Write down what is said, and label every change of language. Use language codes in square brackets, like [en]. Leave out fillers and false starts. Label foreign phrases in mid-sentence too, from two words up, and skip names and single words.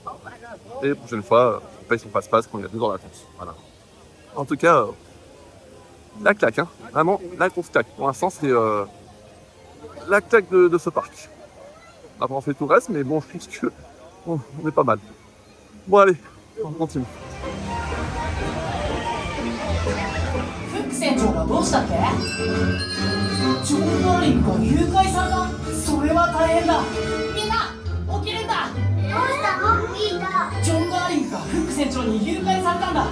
[fr] Et la prochaine fois, on paye son fast-pass quand il y a 2 heures d'attente. Voilà. En tout cas, la claque, hein. Vraiment, la grosse claque. Pour l'instant, c'est la claque de ce parc. Après, on fait tout le reste, mais bon, je pense qu'on est pas mal. Bon, allez, on continue. [ja] フック船長がどうしたって？ジョン・ダーリングが誘拐された。それは大変だ。みんな起きるんだ。どうしたのピーター？ジョン・ダーリングがフック船長に誘拐されたんだ。